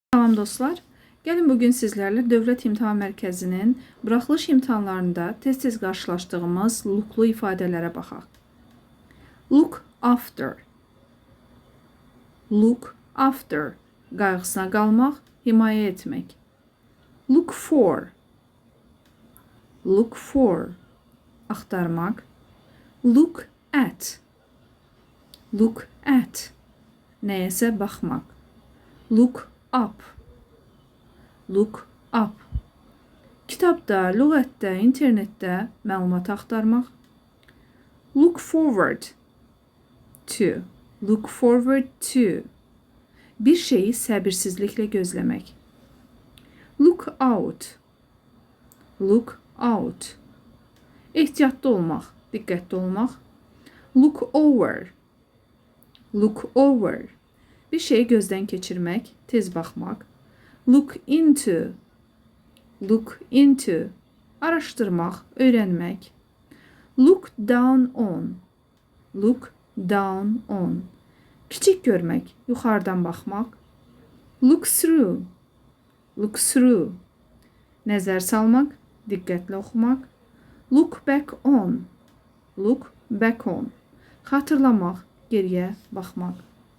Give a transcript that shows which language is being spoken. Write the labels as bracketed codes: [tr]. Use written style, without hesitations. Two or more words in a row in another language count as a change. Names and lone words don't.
[az] Salam dostlar. Gəlin bugün sizlərlə Dövlət İmtahan Mərkəzinin buraxılış imtahanlarında tez-tez qarşılaşdığımız looklu ifadələrə baxaq. [en] Look after. Look after. [az] Qayğısına qalmaq, himayə etmək. [en] Look for. Look for. Axtarmaq. Look at. Look at. [az] Nəyəsə baxmaq. [en] Look up. Look up. [az] Kitabda, lüğətdə, internetdə məlumat axtarmaq. [en] Look forward to. Look forward to. [az] Bir şeyi səbirsizliklə gözləmək. [en] Look out. Look out. [az] Ehtiyatlı olmaq, diqqətli olmaq. [en] Look over. Look over. [az] Bir şeyi gözdən keçirmək, tez baxmaq. [en] Look into. Look into. [az] Araşdırmaq, öyrənmək. [en] Look down on. Look down on. [az] Kiçik görmək, yuxarıdan baxmaq. [en] Look through. Look through. [az] Nəzər salmaq, diqqətli oxumaq. [en] Look back on. Look back on. [az] Xatırlamaq, geriyə baxmaq.